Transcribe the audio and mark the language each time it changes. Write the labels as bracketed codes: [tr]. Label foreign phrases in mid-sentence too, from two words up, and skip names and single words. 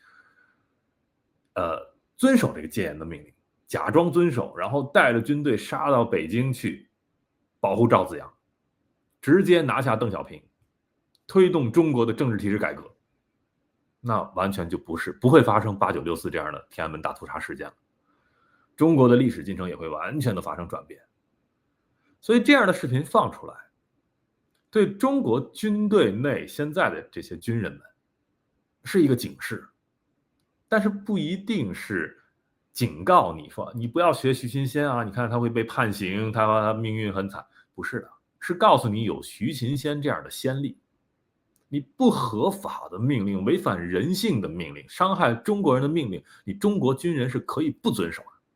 [zh] 遵守這個戒嚴的命令，假裝遵守，然後帶着軍隊殺到北京去保護趙紫陽，直接拿下鄧小平，推動中國的政治體制改革，那完全就不会發生8964這樣的天安門大屠殺事件了。中國的歷史進程也會完全的發生轉變。所以這樣的視頻放出來，對中國軍隊內現在的這些軍人們是一個警示，但是不一定是警告你说你不要学徐勤先啊，你看他会被判刑，他命運很慘，不是的，是告訴你有徐勤先這樣的先例，你不合法的命令，違反人性的命令，傷害中國人的命令，你中國軍人是可以不遵守的。